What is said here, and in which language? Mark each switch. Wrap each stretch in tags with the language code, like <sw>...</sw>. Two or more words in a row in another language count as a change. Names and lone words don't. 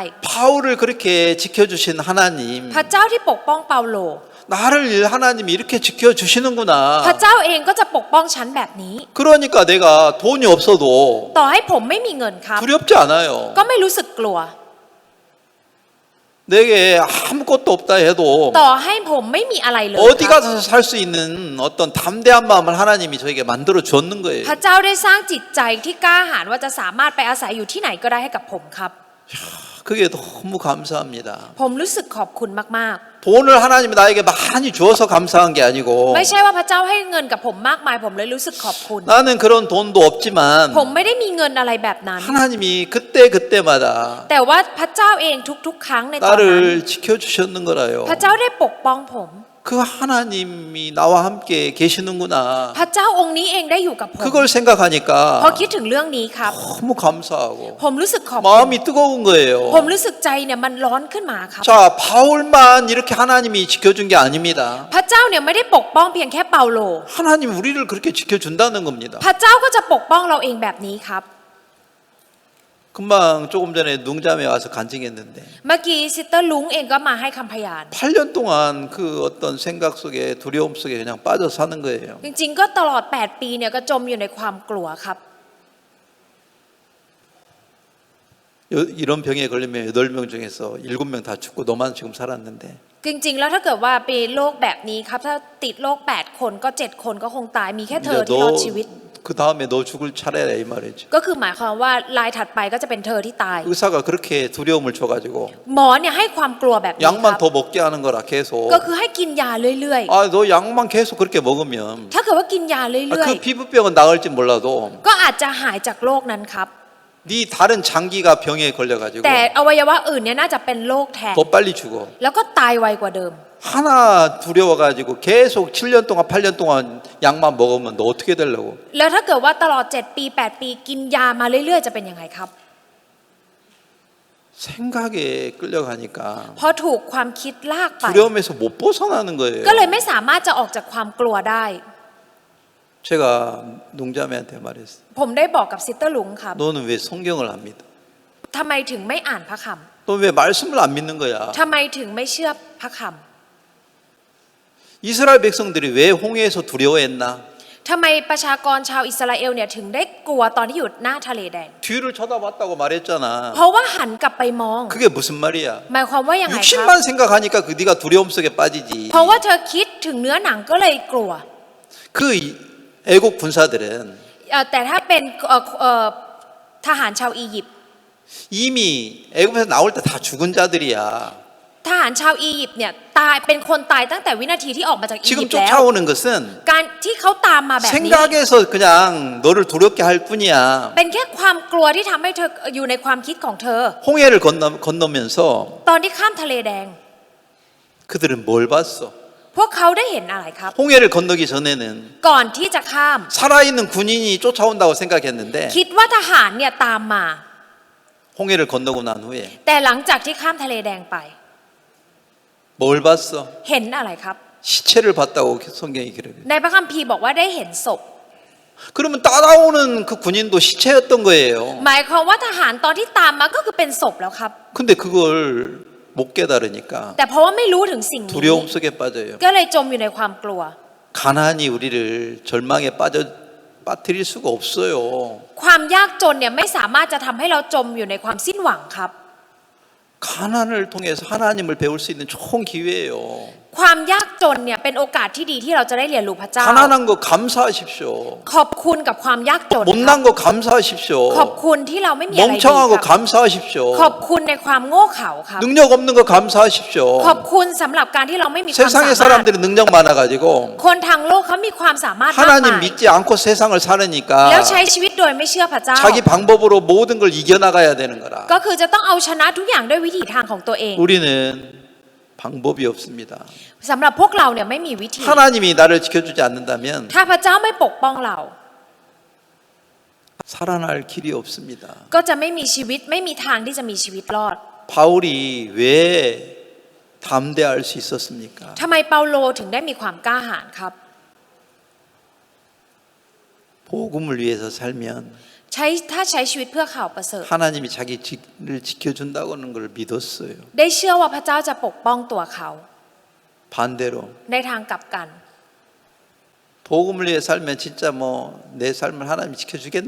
<ko>바울을 그렇게 지켜주신 하나님,</ko> <th>พระเจ้าที่ปกป้องเปาโล</th> <ko>나를 하나님이 이렇게 지켜주시는구나.</ko> <th>พระเจ้าเองก็จะปกป้องฉันแบบนี้</th> <ko>그러니까 내가 돈이 없어도</ko> <th>ต่อให้ผมไม่มีเงินครับ</th> <ko>두렵지 않아요.</ko> <th>ก็ไม่รู้สึกกลัว</th> <ko>내게 아무것도 없다 해도</ko> <th>ต่อให้ผมไม่มีอะไรเลย</th> <ko>어디</ko> <th>ครับ</th> <ko>가서 살 수 있는 어떤 담대한 마음을 하나님이 저에게 만들어 줬는 거예요.</ko> <th>พระเจ้าได้สร้างจิตใจที่กล้าหาญว่าจะสามารถไปอาศัยอยู่ที่ไหนก็ได้ให้กับผมครับ</th> <ko>그게 너무 감사합니다.</ko> <th>ผมรู้สึกขอบคุณมาก</th> <ko>돈을 하나님이 나에게 많이 주어서 감사한 게 아니고</ko> <th>ๆ ไม่ใช่ว่าพระเจ้าให้เงินกับผมมากมายผมเลยรู้สึกขอบคุณ</th> <ko>나는 그런 돈도 없지만</ko> <th>ผมไม่ได้มีเงินอะไรแบบนั้น</th> <ko>하나님이 그때마다</ko> <th>แต่ว่าพระเจ้าเองทุกๆ ครั้งในตอนนั้น</th> <ko>나를 지켜주셨는 거라요.</ko> <th>พระเจ้าได้ปกป้องผม</th> <ko>그 하나님이 나와 함께 계시는구나.</ko> <th>พระเจ้าองค์นี้เองได้อยู่กับผม</th> <ko>그걸 생각하니까</ko> <th>พอคิดถึงเรื่องนี้ครับ</th> <ko>너무 감사하고</ko> <th>ผมรู้สึกขอบคุณ</th> <ko>마음이 뜨거운 거예요.</ko> <th>ผมรู้สึกใจเนี่ยมันร้อนขึ้นมาครับ</th> <ko>자, 바울만 이렇게 하나님이 지켜준 게 아닙니다.</ko> <th>พระเจ้าเนี่ยไม่ได้ปกป้องเพียงแค่เปาโล</th> <ko>하나님 우리를 그렇게 지켜준다는 겁니다.</ko> <th>พระเจ้าก็จะปกป้องเราเองแบบนี้ครับ</th> <ko>금방 조금 전에 둥잠에 와서 간증했는데</ko> <th>เมื่อกี้ซิสเตอร์ลุงเองก็มาให้คำพยาน</th> <ko>8년 동안 그 어떤 생각 속에 두려움 속에 그냥 빠져 사는 거예요.</ko> <th>จริงๆก็ตลอด8ปีเนี่ยก็จมอยู่ในความกลัวครับ</th> <ko>이런 병에 걸리면 8명 중에서 7명 다 죽고 너만 지금 살았는데</ko> <th>จริงๆแล้วถ้าเกิดว่าเป็นโรคแบบนี้ครับถ้าติดโรค8คนก็7คนก็คงตายมีแค่เธอ</th> <ko>이제</ko> <th>ที่รอดชีวิต</th> <ko>그 다음에 너 죽을 차례라 이 말이죠.</ko> <th>ก็คือหมายความว่ารายถัดไปก็จะเป็นเธอที่ตาย</th> <ko>의사가 그렇게 두려움을 줘가지고</ko> <th>หมอเนี่ยให้ความกลัวแบบนี้ค</th> <ko>약만</ko> <th>รับ</th> <ko>더 먹게 하는 거라 계속.</ko> <th>ก็คือให้กินยาเรื่อย</th> <ko>아, 너 약만 계속 그렇게 먹으면</ko> <th>ๆ ถ้าเกิดว่ากินยาเรื่อย</th> <ko>그 피부병은 나을지 몰라도</ko> <th>ๆ ก็อาจจะหายจากโรคนั้นครับ</th> <ko>네 다른 장기가 병에 걸려가지고</ko> <th>แต่อวัยวะอื่นเนี่ยน่าจะเป็นโรคแทน</th> <ko>더 빨리 죽어.</ko> <th>แล้วก็ตายไวกว่าเดิม</th> <ko>하나 두려워가지고 계속 7년 동안 8년 동안 약만 먹으면 너 어떻게 되려고?</ko> <th>แล้วถ้าเกิดว่าตลอด7ปี8ปีกินยามาเรื่อยๆจะเป็นยังไงครับ</th> <ko>생각에 끌려가니까</ko> <th>พอถูกความคิดลากไป</th> <ko>두려움에서 못 벗어나는 거예요.</ko> <th>ก็เลยไม่สามารถจะออกจากความกลัวได้</th> <ko>제가 농자매한테 말했어요.</ko> <th>ผมได้บอกกับซิสเตอร์ลุงครับ</th> <ko>너는 왜 성경을 안 믿어?</ko> <th>ทำไมถึงไม่อ่านพระค</th> <ko>너 왜 말씀을 안 믿는 거야?</ko> <th>ำทำไมถึงไม่เชื่อพระค</th> <ko>이스라엘 백성들이 왜 홍해에서 두려워했나?</ko> <th>ำทำไมประชากรชาวอิสราเอลเนี่ยถึงได้กลัวตอนที่อยู่หน้าทะเลแดง</th> <ko>뒤를 쳐다봤다고 말했잖아.</ko> <th>เพราะว่าหันกลับไปมอง</th> <ko>그게 무슨 말이야?</ko> <th>หมายความว่ายังไงครับ</th> <ko>육신만 생각하니까 그 네가 두려움 속에 빠지지.</ko> <th>เพราะว่าเธอคิดถึงเนื้อหนังก็เลยกลัว</th> <ko>그 애국 군사들은</ko> <th>แต่ถ้าเป็นทหารชาวอียิปต์</th> <ko>이미 애국에서 나올 때 다 죽은 자들이야.</ko> <th>ทหารชาวอียิปต์เนี่ยตายเป็นคนตายตั้งแต่วินาทีที่ออกมาจากอี</th> <ko>지금</ko> <th>ยิปต์แล้ว</th> <ko>쫓아오는 것은</ko> <th>การที่เขาตามมาแบบนี้</th> <ko>생각에서 그냥 너를 두렵게 할 뿐이야.</ko> <th>เป็นแค่ความกลัวที่ทำให้เธออยู่ในความคิดของเธอ</th> <ko>홍해를 건너면서</ko> <th>ตอนที่ข้ามทะเลแดง</th> <ko>그들은 뭘 봤어?</ko> <th>พวกเขาได้เห็นอะไรครับ</th> <ko>홍해를 건너기 전에는</ko> <th>ก่อนที่จะข้าม</th> <ko>살아있는 군인이 쫓아온다고 생각했는데</ko> <th>คิดว่าทหารเนี่ยตามมา</th> <ko>홍해를 건너고 난 후에</ko> <th>แต่หลังจากที่ข้ามทะเลแดงไป</th> <ko>뭘 봤어?</ko> <th>เห็นอะไรครับ</th> <ko>시체를 봤다고 성경이 기록해요.</ko> <th>ในพระคัมภีร์บอกว่าได้เห็นศพ</th> <ko>그러면 따라오는 그 군인도 시체였던 거예요.</ko> <th>หมายความว่าทหารตอนที่ตามมาก็คือเป็นศพแล้วครับ</th> <ko>근데 그걸 못 깨달으니까</ko> <th>แต่เพราะว่าไม่รู้ถึงสิ่งนี้</th> <ko>두려움 속에 빠져요.</ko> <th>ก็เลยจมอยู่ในความกลัว</th> <ko>가난이 우리를 절망에 빠뜨릴 수가 없어요.</ko> <th>ความยากจนเนี่ยไม่สามารถจะทำให้เราจมอยู่ในความสิ้นหวังครับ</th> <ko>가난을 통해서 하나님을 배울 수 있는 좋은 기회예요.</ko> <th>ความยากจนเนี่ยเป็นโอกาสที่ดีที่เราจะได้เรียนรู้พระเจ้า</th> <ko>가난한 거 감사하십시오.</ko> <th>ขอบคุณกับความยากจน</th> <ko>못난 거 감사하십시오.</ko> <th>ขอบคุณที่เราไม่มีอะไรดี</th> <ko>멍청한 거</ko> <th>ครับ</th> <ko>감사하십시오.</ko> <th>ขอบคุณในความโง่เขลาครับ</th> <ko>능력 없는 거 감사하십시오.</ko> <th>ขอบคุณสำหรับการที่เราไม่มีความสา</th> <ko>세상의</ko> <th>มารถ</th> <ko>사람들이 능력 많아가지고</ko> <th>คนทางโลกเขามีความสามารถมาก</th> <ko>하나님</ko> <th>มาย</th> <ko>믿지 않고 세상을</ko> <th>แล้ว</th> <ko>살으니까</ko> <th>ใช้ชีวิตโดยไม่เชื่อพระเจ้า</th> <ko>자기 방법으로 모든 걸 이겨나가야 되는 거라.</ko> <th>ก็คือจะต้องเอาชนะทุกอย่างด้วยวิถีทางของตัวเอง</th> <ko>우리는 방법이 없습니다.</ko> <th>สำหรับพวกเราเนี่ยไม่มีวิธี</th> <ko>하나님이 나를 지켜주지 않는다면</ko> <th>ถ้าพระเจ้าไม่ปกป้องเรา</th> <ko>살아날 길이 없습니다.</ko> <th>ก็จะไม่มีชีวิตไม่มีทางที่จะมีชีวิตรอด</th> <ko>바울이 왜 담대할 수 있었습니까?</ko> <th>ทำไมเปาโลถึงได้มีความกล้าหาญครับ</th> <ko>복음을 위해서 살면</ko> <th>ถ้าใช้ชีวิตเพื่อข่าวประเสริฐ</th> <ko>하나님이 자기를 지켜준다는 걸 믿었어요.</ko> <th>ได้เชื่อว่าพระเจ้าจะปกป้องตัวเขา</th> <ko>반대로</ko> <th>ในทางกลับกัน</th> <ko>복음을 위해 살면 진짜 뭐 내 삶을 하나님이 지켜주겠나?</ko>